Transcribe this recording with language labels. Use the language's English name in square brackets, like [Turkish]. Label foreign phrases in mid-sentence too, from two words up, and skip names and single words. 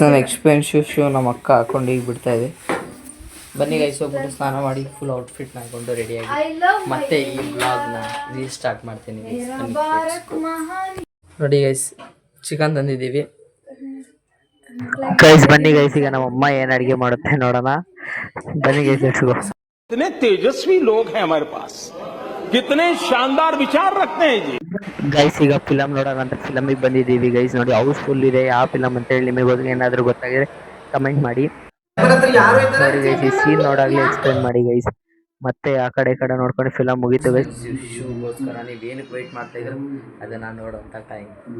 [Kannada] ನಾನು [English] expensive shoe [Kannada] ನಮ್ಮ ಅಕ್ಕ ಹಾಕೊಂಡು ಈಗ ಬಿಡ್ತಾ ಇದೆ. ಬನ್ನಿ ಗೈಸ್, ಹೋಗ್ಬಿಟ್ಟು ಸ್ನಾನ ಮಾಡಿ [English] full outfit [Kannada] ಹಾಕೊಂಡು ರೆಡಿಯಾಗಿ ಮತ್ತೆ ಈ ಬ್ಲಾಗ್ನ [English] reel start [Kannada] ಮಾಡ್ತೀನಿ ನೋಡಿ ಗೈಸ್. ಚಿಕನ್ ತಂದಿದ್ದೀವಿ ಗೈಸ್. ಬನ್ನಿ ಗೈಸ್, ಈಗ ನಮ್ಮ ಅಮ್ಮ ಏನು ಅಡುಗೆ ಮಾಡುತ್ತೆ ನೋಡೋಣ. ಬನ್ನಿ ಗೈಸ್, [English] let's go. [Hindi] कितने तेजस्वी लोग हैं हमारे पास, कितने शानदार विचार रखते हैं जी. [Kannada] ಗೈಸ್ ಈಗ ಫಿಲಮ್ ನೋಡೋಣ ಅಂತ ಫಿಲಮಿಗೆ ಬಂದಿದ್ದೀವಿ ಗೈಸ್. ನೋಡಿ ಹೌಸ್ಫುಲ್ ಇದೆ. ಯಾವ ಫಿಲಮ್ ಅಂತ ಹೇಳಿ ನಿಮಗೆ ಹೋಗಿ ಏನಾದರೂ ಗೊತ್ತಾಗಿದ್ರೆ ಕಮೆಂಟ್ ಮಾಡಿ. ನೋಡಿ ಗೈಸ್, ಈ ಸೀನ್ ನೋಡಾಗಲೇ ಎಕ್ಸ್ಪ್ಲೇನ್ ಮಾಡಿ ಗೈಸ್. ಮತ್ತೆ ಆ ಕಡೆ ಈ ಕಡೆ ನೋಡ್ಕೊಂಡು ಫಿಲಮ್ ಮುಗೀತು ಗೈಸ್. ಶೂಗೋಸ್ಕರ ನೀವು ಏನಕ್ಕೆ ವೆಯ್ಟ್ ಮಾಡ್ತಾ ಇದ್ರು ಅದನ್ನ ನೋಡುವಂತ ಟೈಮ್.